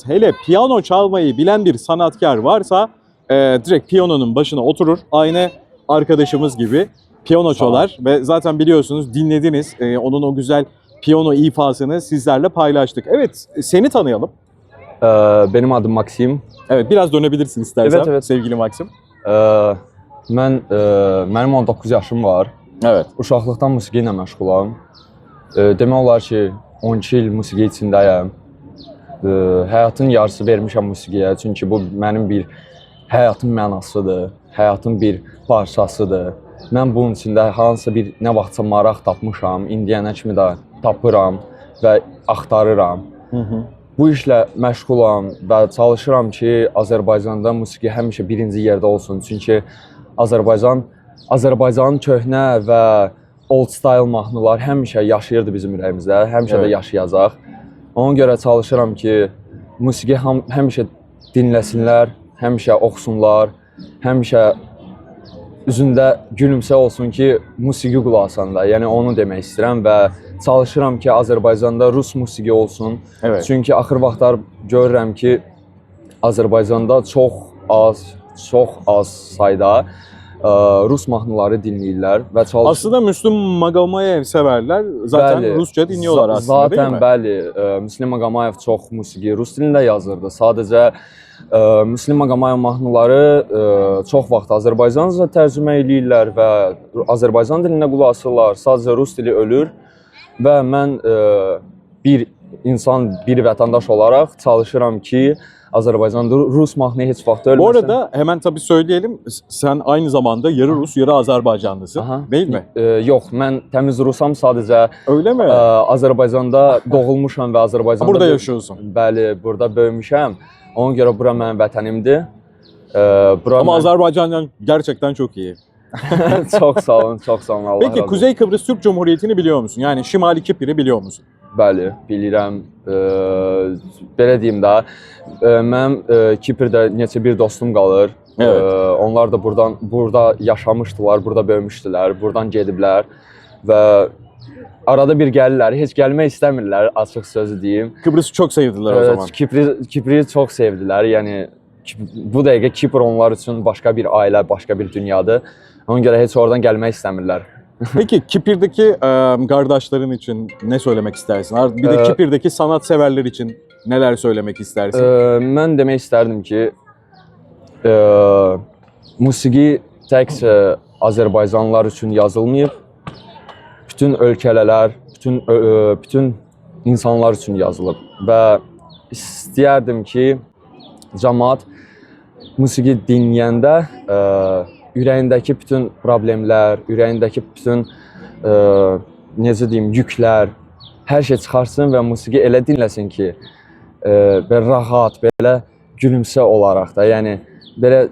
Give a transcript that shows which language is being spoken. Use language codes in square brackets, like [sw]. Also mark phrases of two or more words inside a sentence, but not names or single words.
[tr] Hele piyano çalmayı bilen bir sanatkar varsa direkt piyanonun başına oturur. Aynı arkadaşımız gibi piyano çalar ve zaten biliyorsunuz dinlediniz onun o güzel piyano ifasını sizlerle paylaştık. Evet, seni tanıyalım. Benim adım Maksim. Evet, biraz dönebilirsin istersen Evet. sevgili Maksim. [az] Mənim 19 yaşım var. [tr] Evet. [az] Uşaqlıqdan musiqi ilə məşğulam. Demək olar ki, 12 il musiqi içindəyəm. Həyatın yarısı vermişəm musiqiyə, çünki bu mənim bir həyatın mənasıdır, həyatın bir parçasıdır. Mən bunun içində hansısa bir nə vaxtsa maraq tapmışam, indiyənə kimi də tapıram və axtarıram. Bu işlə məşğulam və çalışıram ki, Azərbaycanda musiqi həmişə birinci yerdə olsun. Çünki Azərbaycanın köhnə və [en] old style [az] mahnılar həmişə yaşayırdı bizim ürəyimizdə, həmişə də yaşayacaq. Ona görə çalışıram ki, musiqi həmişə dinləsinlər, həmişə oxusunlar, həmişə üzündə gülümsə olsun ki, musiqi qulaq asanda. Yəni onu demək istəyirəm və çalışıram ki, Azərbaycanda rus musiqi olsun. [tr] Evet. [az] Çünki axır vaxtlar görürəm ki, Azərbaycanda çox az sayda Rus mahnıları dinləyirlər və çalışıram. [tr] Aslında Müslüm Maqomayev severler zaten [az] Bəli, [tr] Rusça dinliyorlar aslında zaten, değil mi? [az] Bəli, Müslüm Maqomayev çox musiqi rus dilində yazırdı. Sadəcə Müslüm Maqomayev mahnıları çox vaxt Azərbaycanca tərcümə eləyirlər və Azərbaycan dilinə qulaq asırlar. Sadəcə rus dili ölür və mən bir insan, bir vətəndaş olaraq çalışıram ki, Azerbaycan'da Rus mahnı hiç vaxt ölməsin. [tr] Bu arada hemen tabii söyleyelim, sen aynı zamanda yarı Rus, yarı Azerbaycanlısın, değil mi? [az] Yox, mən təmiz Rusam, sadəcə [tr] Öyle mi? [az] Azərbaycanda doğulmuşam və Azərbaycanda [tr] burada yaşıyorsun. [az] Bəli, burada böyümüşəm. Ona görə bura mənim vətənimdir. [tr] Ama Azerbaycan gerçekten çok iyi. [az] Çox sağ olun, çox sağ olun. Allah [tr] Peki [az] razı olsun. [tr] Kuzey Kıbrıs Türk Cumhuriyeti'ni biliyor musun? Yani Şimali Kipr'i biliyor musun? [az] Bəli, bilirəm. Belə deyim də, mənim Kiprdə neçə bir dostum qalır. [tr] Evet. [az] Onlar da burada yaşamışdılar, burada böyümüşdülər, buradan gediblər və arada bir gəlirlər, heç gəlmək istəmirlər, açıq sözü deyim. [tr] Kıbrıs'ı çok sevdiler o zaman. [az] Kipri çox sevdilər. Yəni bu dəqiqə Kipr onlar üçün başqa bir ailə, başqa bir dünyadır. Ona görə heç oradan gəlmək istəmirlər. [tr] Peki Kipir'deki kardeşlerin için ne söylemek istersin? Bir de Kipir'deki sanatseverler için neler söylemek istersin? [az] Mən demək istərdim ki, musiqi təkcə Azərbaycanlılar üçün yazılmayıb, bütün ölkələr, bütün insanlar üçün yazılıb və istəyərdim ki, cəmaət musiqi dinləyəndə ürəyindəki bütün problemlər, ürəyindəki bütün necə deyim, yüklər, hər şey çıxarsın və musiqi elə dinləsin ki, belə rahat, belə gülümsə olaraq da, yəni belə